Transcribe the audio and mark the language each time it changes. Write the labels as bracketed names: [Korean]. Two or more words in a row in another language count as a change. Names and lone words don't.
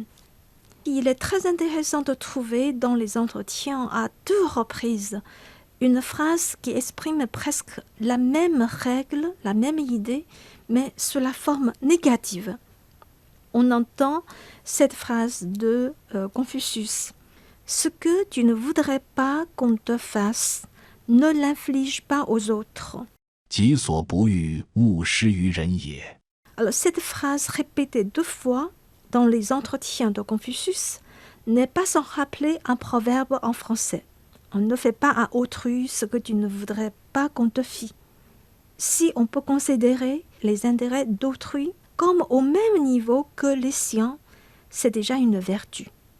[French] Il est très intéressant de trouver dans les entretiens à 2 reprises une phrase qui exprime presque la même règle, la même idée, mais sous la forme négative. On entend cette phrase de Confucius. Ce que tu ne voudrais pas qu'on te fasse, ne l'inflige pas aux autres. [Chinese] 己所不欲，勿施于人也。 [French] Alors cette phrase répétée 2 fois dans les entretiens de Confucius n'est pas sans rappeler un proverbe en français. On ne fait pas à autrui ce que tu ne voudrais pas qu'on te fît. Si on peut considérer les intérêts d'autrui comme au même niveau que les siens, c'est déjà une vertu.